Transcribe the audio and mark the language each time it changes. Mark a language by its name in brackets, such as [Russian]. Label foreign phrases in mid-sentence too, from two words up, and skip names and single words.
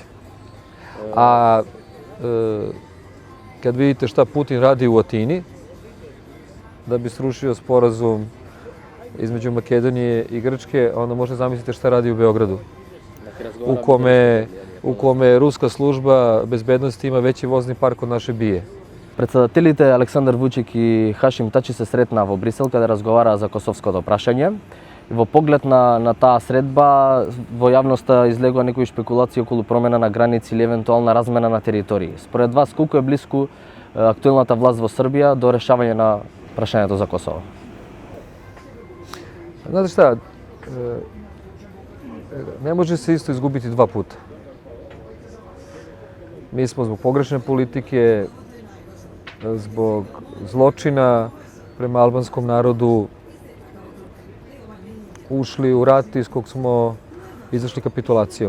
[Serbian] A kad vidite šta Putin radi u Atini, da bi srušio sporazum između Makedonije i Grčke, onda možete zamisliti šta radi u Beogradu, u kome ruska služba bezbednosti ima veći vozni park od naše BIA. [Macedonian] Председателите Александар Вучик и Хашим Тачи се сретнаа во Брисел каде разговараа за косовското прашање. Во поглед на таа средба во јавноста излегува некои шпекулации околу промена на граници или евентуална размена на територии. Според вас, колку е близко актуелната власт во Србија до решавање на прашањето за Косово? [Serbian] Znate šta, ne može se isto izgubiti dva puta. Mi smo zbog pogrešne politike, zbog zločina prema albanskom narodu ušli u rat iz kog smo izašli kapitulacijom.